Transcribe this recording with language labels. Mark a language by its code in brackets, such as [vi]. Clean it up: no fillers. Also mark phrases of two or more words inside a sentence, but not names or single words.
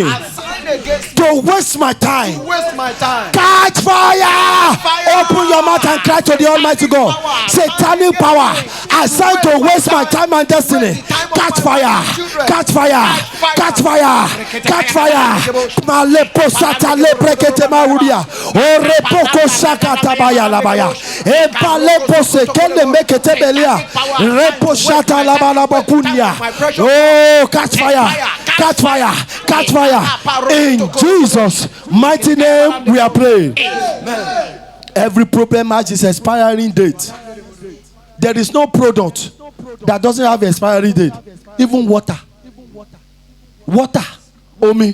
[en] Assigned against to waste my time. To waste my time. Catch fire. Open your mouth and cry to the Almighty God. Satanic power assigned to waste my time and destiny. Catch fire. Catch fire. Catch fire. Catch fire. Malepo sata leprekete mauria. O repoko sakata baya labaya. E palepo se kende mekete belia. Repo shata labala kunya. Oh, catch fire. Catch fire. Catch fire. In Jesus' mighty name we are praying. Amen. Every problem has its expiring date. There is no product that doesn't have an expiry date. Even water. Water. Omi.